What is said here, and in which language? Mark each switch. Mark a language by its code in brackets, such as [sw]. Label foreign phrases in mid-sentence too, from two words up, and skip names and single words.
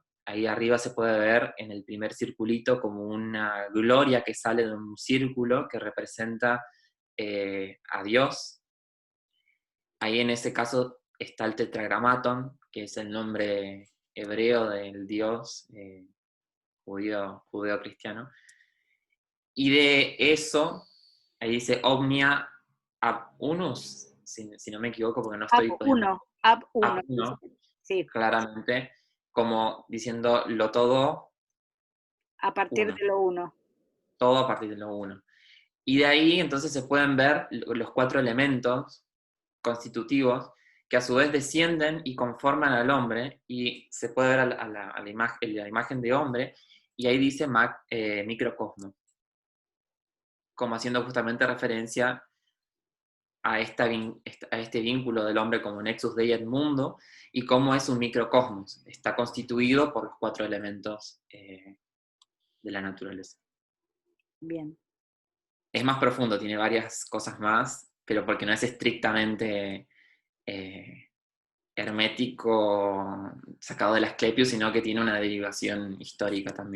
[es] Ahí arriba se puede ver en el primer circulito como una gloria que sale de un círculo que representa a Dios. Ahí en ese caso está el tetragramaton, que es el nombre hebreo del Dios judeo-cristiano. Y de eso, ahí dice [la] Omnia ab unus, [es] si no me equivoco, porque no estoy poniendo [la] Ab 1. ab uno, [es] Sí, claramente, como diciendo lo todo, a partir uno, de lo 1. todo a partir de lo uno. Y de ahí entonces se pueden ver los 4 elementos constitutivos que a su vez descienden y conforman al hombre, y se puede ver a la imagen de hombre, y ahí dice microcosmo, como haciendo justamente referencia a este vínculo del hombre como [la] nexus dei et mundo, [es] y cómo es un microcosmos, está constituido por los 4 elementos de la naturaleza. Bien. Es más profundo, tiene varias cosas más, pero porque no es estrictamente hermético sacado del Asclepio, sino que tiene una derivación histórica también.